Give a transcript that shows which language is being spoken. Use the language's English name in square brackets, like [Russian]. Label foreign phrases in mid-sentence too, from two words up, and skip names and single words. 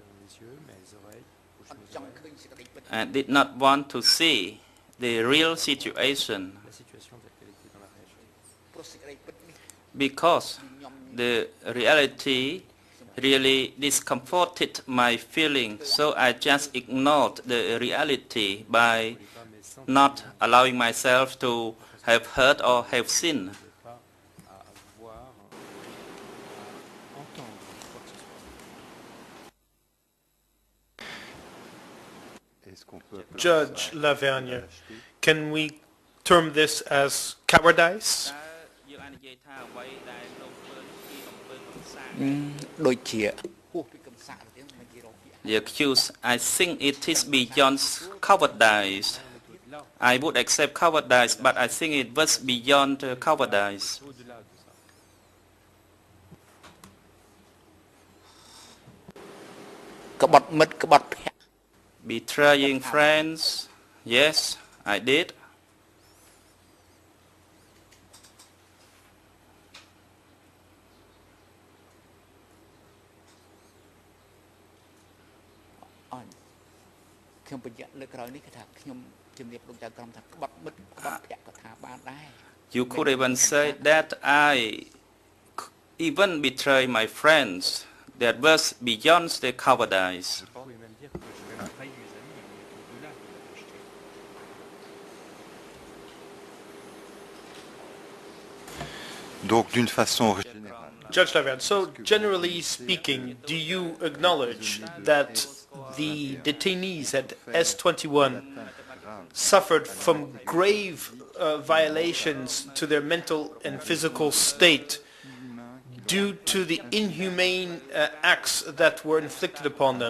[English] and did not want to see the real situation because the reality really discomforted my feeling, so I just ignored the reality by not allowing myself to have heard or have seen. Judge Lavergne, can we term this as cowardice? [Khmer] ដូចជាហួសពីកំសាកទៅទៀតមិននិយាយរកពាក្យ [English] The accused, I think it is beyond cowardice. I would accept cowardice, but I think it was beyond cowardice. [Khmer] ក្បត់មិត្តក្បត់ភ័ក្រ [English] Betraying friends, yes, I did. [Khmer] ខ្ញុំបញ្ជាក់លើក្រោយនេះគឺថាខ្ញុំជំរាបលោកចៅក្រមថាក្បត់មិត្តក្បត់ភ័ក្រក៏ថាបានដែរ [English] You could even say that I even betray my friends. That was beyond the cowardice. [French] Donc d'une façon générale, [English] Judge Lavergne, so generally speaking, do you acknowledge that the detainees at S21 suffered from grave violations to their mental and physical state due to the inhumane acts that were inflicted upon them?